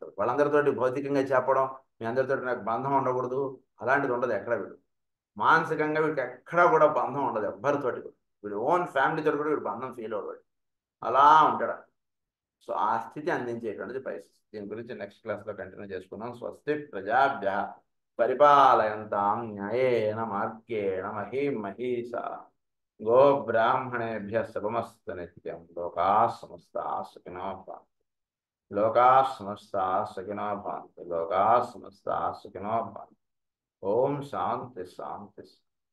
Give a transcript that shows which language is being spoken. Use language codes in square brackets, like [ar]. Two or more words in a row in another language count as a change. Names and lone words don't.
[te] వాళ్ళందరితోటి భౌతికంగా చెప్పడం, మీ అందరితో నాకు బంధం ఉండకూడదు, అలాంటిది ఉండదు ఎక్కడ. వీడు మానసికంగా వీడికి ఎక్కడా కూడా బంధం ఉండదు ఎవ్వరితోటి. వీడు [en] own family [te] కూడా వీడు బంధం ఫీల్ అవ్వడు, అలా ఉంటాడు. సో ఆ స్థితి అందించేటువంటిది పైసెస్. దీని గురించి [en] next class continue [te] చేసుకుందాం. [sa] స్వస్తి ప్రజాభ్య పరిపాలయంతాం న్యాయేన మార్గేణ మహీం మహీషా గో బ్రాహ్మణేభ్య శుభమస్తు నిత్యం. లోకా సమస్తా సుఖినో భవంతు. లోకా సమస్తా సుఖినో భవంతు. లోకా సమస్తా సుఖినో భవంతు. ఓం శాంతి శాంతి.